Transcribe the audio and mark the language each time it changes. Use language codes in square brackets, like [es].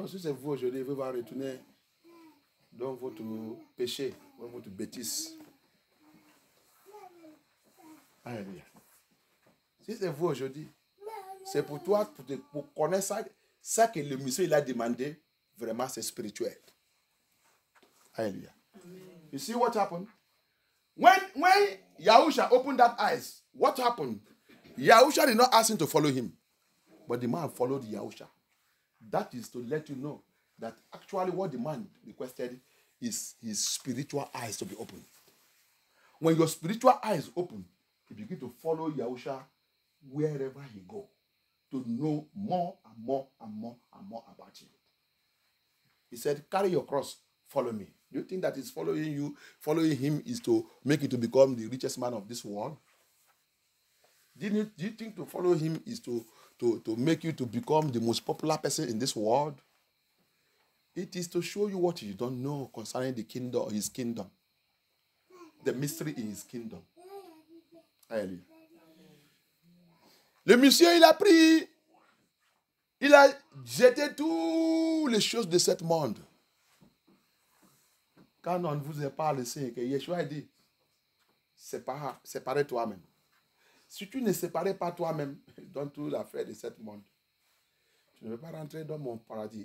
[fr] Non, si c'est vous aujourd'hui, vous allez retourner dans votre péché, dans votre bêtise. Alléluia. Si c'est vous aujourd'hui, c'est pour toi, pour connaître ça, ça que le monsieur il a demandé, vraiment c'est spirituel. [en] Alléluia. You see what happened? When Yahusha opened that eyes, what happened? Yahusha did not ask him to follow him, but the man followed Yahusha. That is to let you know that actually what the man requested is his spiritual eyes to be opened. When your spiritual eyes open, you begin to follow Yahusha wherever he go, to know more and more and more and more about you. He said, carry your cross, follow me. Do you think that is following him is to make you to become the richest man of this world? Do you think to follow him is to make you to become the most popular person in this world? It is to show you what you don't know concerning the kingdom, his kingdom. The mystery in his kingdom. [fr] Alléluia. Le monsieur, il a pris, il a jeté toutes les choses de ce monde. Quand on vous parle, c'est que Yeshua a dit, sépare toi-même. Si tu ne séparais pas toi-même dans toute l'affaire de ce monde, tu ne veux pas rentrer dans mon paradis.